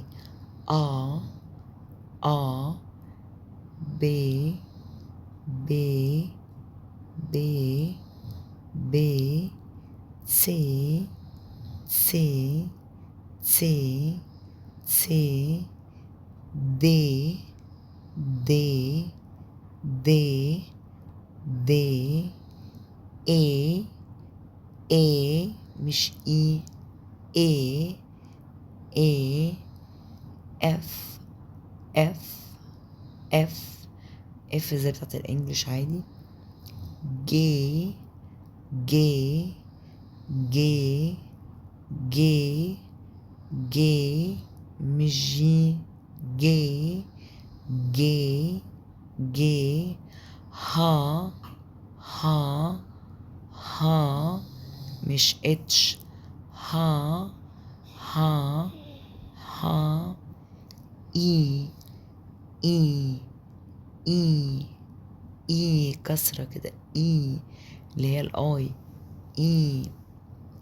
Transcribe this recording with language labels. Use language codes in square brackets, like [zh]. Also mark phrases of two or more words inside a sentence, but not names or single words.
[en] a a b b b b c c c c d d d d e e مش اي. e e f f f f [ar] زي بتاعت الانجليش عادي. [en] g g g g g مش جي. g g g ha ha ha مش اتش. ha ha ha e e e e [ar] كسرة كده. اي اللي هي الاي.